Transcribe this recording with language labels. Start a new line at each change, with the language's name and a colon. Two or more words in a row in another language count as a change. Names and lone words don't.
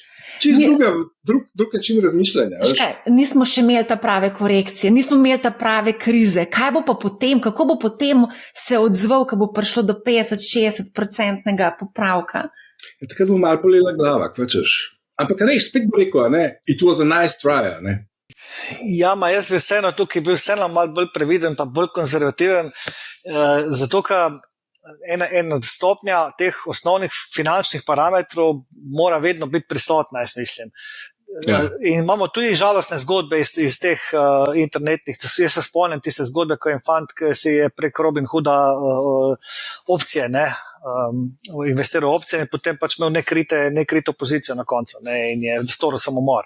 Slovenian: Čist drug način razmišljanja. Nismo še imeli ta prave korekcije, nismo imeli ta prave krize. Kaj bo pa potem, kako bo potem se odzval, ko bo prišlo do 50-60% popravka? Takrat bo malo polela glava, kvačeš. Ampak spet bo rekel,
English: it was a nice try,
Slovenian: Ja, jaz bi vseeno tukaj bil malo bolj previden pa bolj konzervativen, zato ker ena stopnja teh osnovnih finančnih parametrov mora vedno biti prisotna, jaz mislim. Ja. In imamo tudi žalostne zgodbe iz teh internetnih, jaz se spomnim tiste zgodbe, ko je fant, ki si je prek Robin Hooda opcije, investiral opcije in potem pač imel nekrito pozicijo na koncu in je storil samomor.